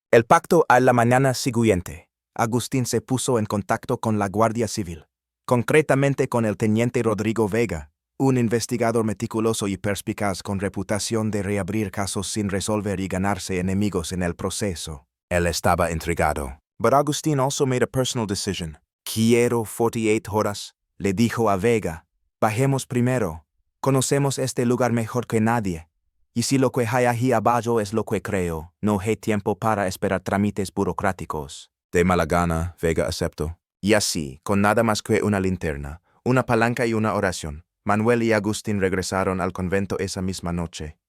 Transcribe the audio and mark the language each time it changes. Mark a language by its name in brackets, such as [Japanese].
[Spanish] El pacto a la mañana siguiente. Agustín se puso en contacto con la Guardia Civil, concretamente con el teniente Rodrigo Vega, un investigador meticuloso y perspicaz con reputación de reabrir casos sin resolver y ganarse enemigos en el proceso. Él estaba intrigado. [English] But Agustín also made a personal decision. [Spanish] Quiero 48 horas, le dijo a Vega. Bajemos primero. Conocemos este lugar mejor que nadie. Y si lo que hay aquí abajo es lo que creo, no hay tiempo para esperar trámites burocráticos. De mala gana, Vega aceptó. Y así, con nada más que una linterna, una palanca y una oración, Manuel y Agustín regresaron al convento esa misma noche.